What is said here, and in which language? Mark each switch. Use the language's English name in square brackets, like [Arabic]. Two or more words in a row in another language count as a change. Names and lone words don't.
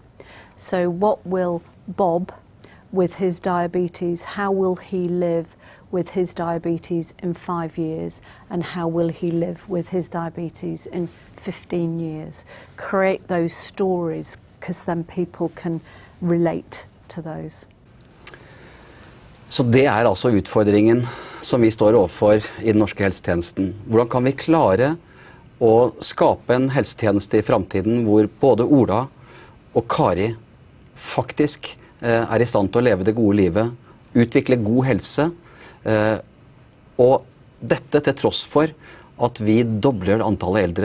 [English] So what will Bob, with his diabetes, how will he live with his diabetes in 5 years, and how will he live with his diabetes in 15 years? Create those stories, because then people can relate to those. [Norwegian] Så det altså utfordringen som vi står overfor i den norske helsetjenesten. Hvordan kan vi klare å skape en helsetjeneste i fremtiden hvor både Ola og Kari faktisk er i stand til å leve det gode livet, utvikle god helse, og dette til tross for at vi dobler antallet eldre.